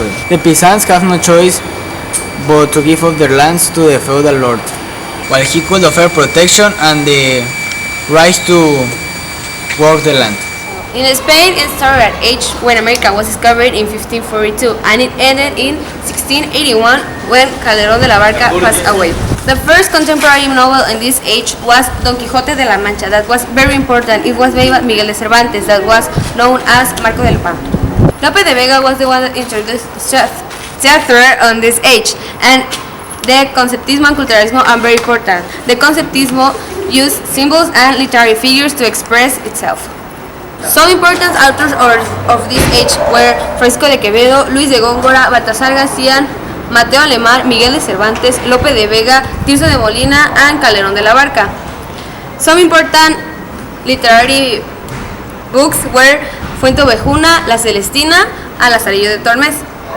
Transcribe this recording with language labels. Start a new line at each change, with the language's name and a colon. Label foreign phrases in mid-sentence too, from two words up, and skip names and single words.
English: The peasants have no choice but to give up their lands to the feudal lord, while he could offer protection and the right to work the land. In Spain, it started at age when America was discovered in 1542, and it ended in 1681 when Calderón de la Barca passed away. The first contemporary novel in this age was Don Quixote de la Mancha. That was very important. It was by Miguel de Cervantes, that was known as Marco del Pan. Lope de Vega was the one that introduced theater on this age, and The conceptismo and culturalismo are very important. The conceptismo used symbols and literary figures to express itself. Some important authors of this age were Francisco de Quevedo, Luis de Góngora, Baltasar García, Mateo Alemán, Miguel de Cervantes, Lope de Vega, Tirso de Molina, and Calderón de la Barca. Some important literary books were Fuente Ovejuna, La Celestina, and Lazarillo de Tormes.